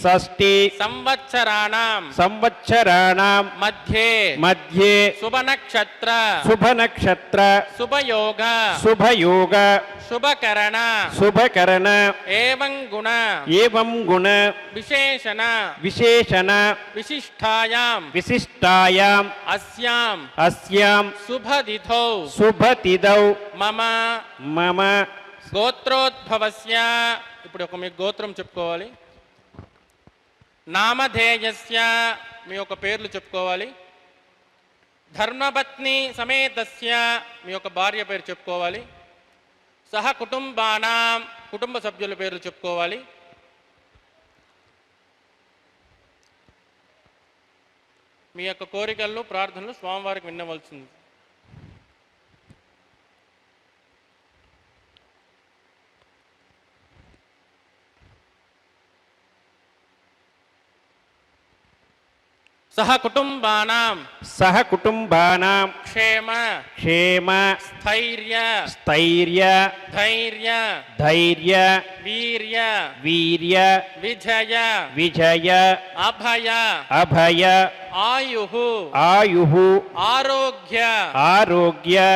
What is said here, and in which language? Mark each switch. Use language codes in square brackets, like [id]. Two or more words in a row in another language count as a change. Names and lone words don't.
[sa] संवत्सराणां मध्ये शुभनक्षत्र शुभयोग शुभकरण एवं गुण विशेषण विशिष्टायां अस्यां शुभतिथौ मम [te] గోత్రోద్భవస్య ఇప్పుడు ఒక మీ గోత్రం చెప్పుకోవాలి. నామధేయస్య మీ యొక్క పేర్లు చెప్పుకోవాలి. [sa] ధర్మపత్ని సమేతస్య [te] మీ యొక్క భార్య పేరు చెప్పుకోవాలి. [sa] సహ కుటుంబానాం [te] కుటుంబ సభ్యుల పేర్లు చెప్పుకోవాలి. మీ యొక్క కోరికలను ప్రార్థనలు స్వామివారికి విన్నవలసింది. [sa] सह कुटुंबानां क्षेम स्थैर्य धैर्य वीर्य विजय अभय आयुः आरोग्य